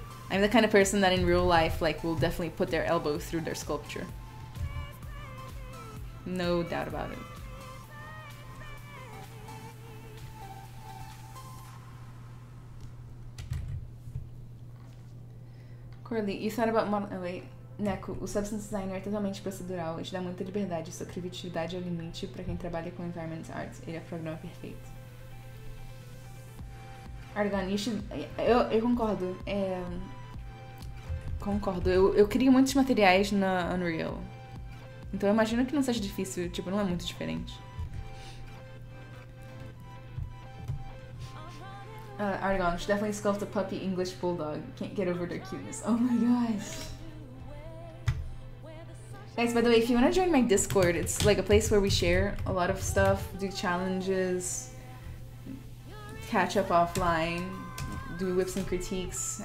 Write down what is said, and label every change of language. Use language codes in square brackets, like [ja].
[en] I'm the kind of person that in real life like will definitely put their elbow through their sculpture. No doubt about it. Corley, you thought about model... Oh, wait. [pt] Neco, o Substance Designer é totalmente procedural e te dá muita liberdade. Sua criatividade é o limite para quem trabalha com environment art. Ele é o programa perfeito. [en] Argon, you should... [pt] Eu concordo. Concordo. Eu crio muitos materiais na Unreal. Então eu imagino que não seja difícil. Tipo, não é muito diferente. [en] Argon, should definitely sculpt a puppy English bulldog. Can't get over their cuteness. Oh my gosh. Guys, by the way, if you want to join my Discord, it's like a place where we share a lot of stuff, do challenges, catch up offline, do whips and critiques.